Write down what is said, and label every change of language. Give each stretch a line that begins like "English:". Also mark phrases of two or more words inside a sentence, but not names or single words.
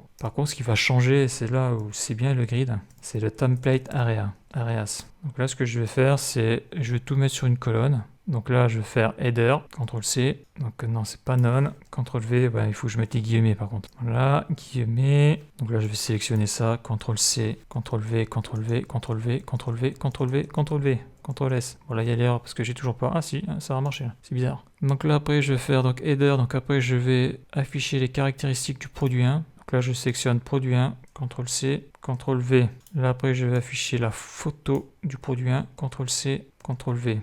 French: Par contre ce qui va changer, c'est là où c'est bien le grid, c'est le
English: template areas.
French: Donc là ce que je vais faire, c'est je vais tout mettre sur une colonne. Donc là, je vais faire header, CTRL-C. Donc non, c'est pas none. CTRL-V, il faut que je mette les guillemets par contre. Voilà, guillemets. Donc là, je vais sélectionner ça. CTRL-C, CTRL-V, CTRL-V, CTRL-V, CTRL-V, CTRL-V, CTRL-V, CTRL-S. Bon là, il y a l'erreur parce que j'ai toujours pas... Ah si, ça va marcher. C'est bizarre. Donc là, après, je vais faire donc header. Donc après, je vais afficher les caractéristiques du produit 1. Donc là, je sélectionne produit 1, CTRL-C, CTRL-V. Là, après, je vais afficher la photo du produit 1, CTRL-C, CTRL-V.